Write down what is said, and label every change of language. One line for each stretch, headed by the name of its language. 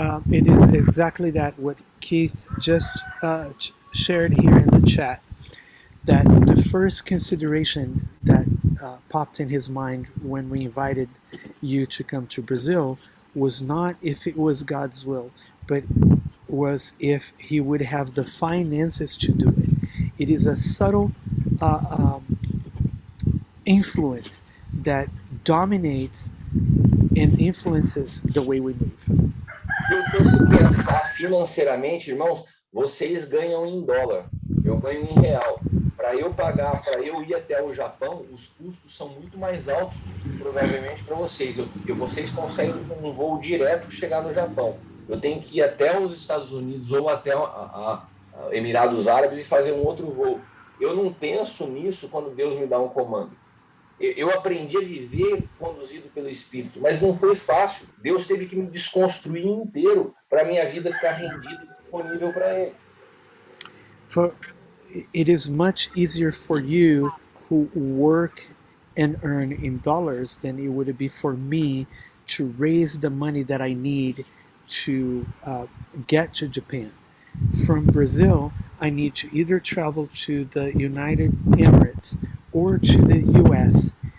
English: It is exactly that what Keith just shared here in the chat, that the first consideration that popped in his mind when we invited you to come to Brazil was not if it was God's will, but was if he would have the finances to do it. It is a subtle influence that dominates and influences the way we move.
Portuguese: Se eu fosse pensar financeiramente, irmãos, vocês ganham em dólar, eu ganho em real. Para eu ir até o Japão, os custos são muito mais altos, provavelmente, para vocês. Vocês conseguem um voo direto chegar no Japão. Eu tenho que ir até os Estados Unidos ou até Emirados Árabes e fazer um outro voo. Eu não penso nisso quando Deus me dá um comando. Eu aprendi a viver conduzido pelo Espírito, mas não foi fácil. Deus teve que me desconstruir inteiro para minha vida ficar rendida e disponível para Ele.
English: For it is much easier for you who work and earn in dollars than it would be for me to raise the money that I need to get to Japan. From Brazil, I need to either travel to the United Emirates or to the U.S.